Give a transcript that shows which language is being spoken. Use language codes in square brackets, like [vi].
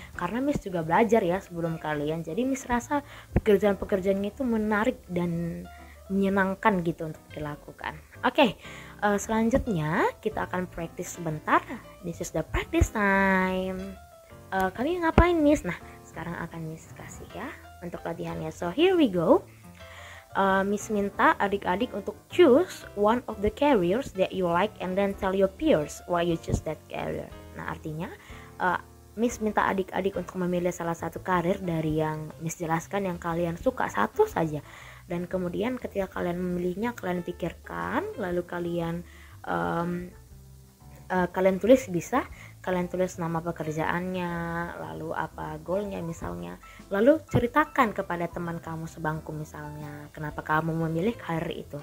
[id] Karena Miss juga belajar ya sebelum kalian. Jadi Miss rasa pekerjaan-pekerjaannya itu menarik dan menyenangkan gitu untuk dilakukan. Oke, selanjutnya kita akan practice sebentar. [en] This is the practice time. [id] Kalian ngapain Miss? Nah, sekarang akan Miss kasih ya untuk latihannya. [en] So here we go. [id] Miss minta adik-adik untuk [en] choose one of the careers that you like and then tell your peers why you choose that career. [id] Nah, artinya Miss minta adik-adik untuk memilih salah satu karir dari yang Miss jelaskan yang kalian suka, satu saja. Dan kemudian ketika kalian memilihnya, kalian pikirkan, lalu kalian kalian tulis, bisa kalian tulis nama pekerjaannya, lalu apa goalnya misalnya, lalu ceritakan kepada teman kamu sebangku misalnya kenapa kamu memilih karir itu.